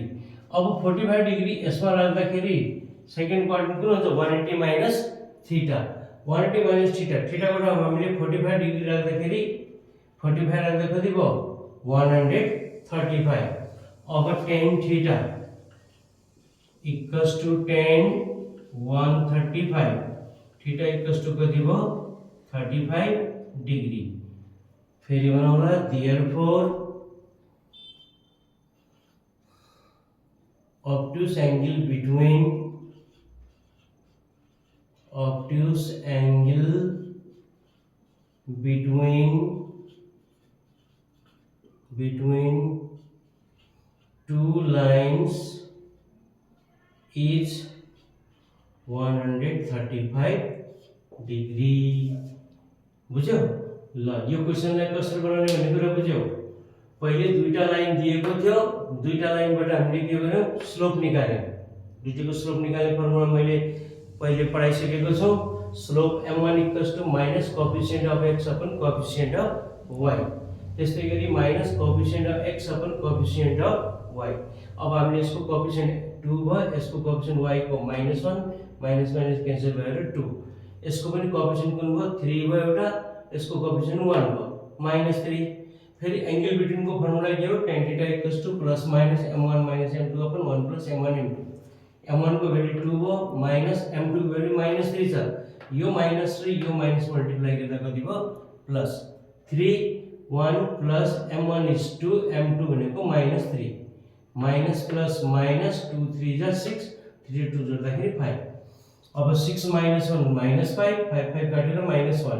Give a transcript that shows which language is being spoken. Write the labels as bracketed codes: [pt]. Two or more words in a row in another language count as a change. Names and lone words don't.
[ne] अब 45 डिग्री यसमा राख्दाखेरि [en] second quadrant [ne] कुन हुन्छ [en] 180 minus theta, 180 minus theta, [ne] थीटाको ठाउँमा हामीले 45 डिग्री राख्दाखेरि 45 राख्दा कति भयो 135। अब [en] tan theta equals to tan 135, theta equals to [ne] कति भयो 35 डिग्री। फेरि बनाउला, [en] therefore obtuse angle between two lines is 135 degree. [ne] बुझ्यौ? ल यो क्वेशनलाई कसरी बनाउने भन्ने कुरा बुझ्यौ? पहिले दुईटा लाइन दिएको थियो, दुईटा लाइनबाट हामीले के गर्यौं, स्लोप निकाल्यौं। दुईटाको स्लोप निकाल्ने फर्मुला मैले पहिले पढाइसकेको छु। [en] slope m1 equals to minus coefficient of x upon coefficient of y, [ne] त्यस्तै गरी [en] minus coefficient of x upon coefficient of y. [ne] अब हामीले यसको कोएफिसिएन्ट 2 भयो, यसको कोएफिसिएन्ट y को -1, [en] minus minus cancel [ne] भएर 2, यसको पनि कोएफिसिएन्ट कुन भयो 3 भयो एउटा, यसको कोएफिसिएन्ट 1 भयो। -3। फेरि [en] angle between [ne] को फर्मुला के हो [en] tan theta equals to plus minus m1 minus m2 upon 1 plus m1 m2. [ne] m1 को वैल्यू 2 हो माइनस m2 को वैल्यू -3 छ। यो -3 यो [en] minus multiply [ne] गर्दा कति भयो प्लस 3 1 प्लस m1 is 2 m2 भनेको -3 माइनस प्लस माइनस 2 3 जा 6 3 2 जोड्दाखेरि 5। अब 6 माइनस 1 माइनस 5 5 5 काटेर -1।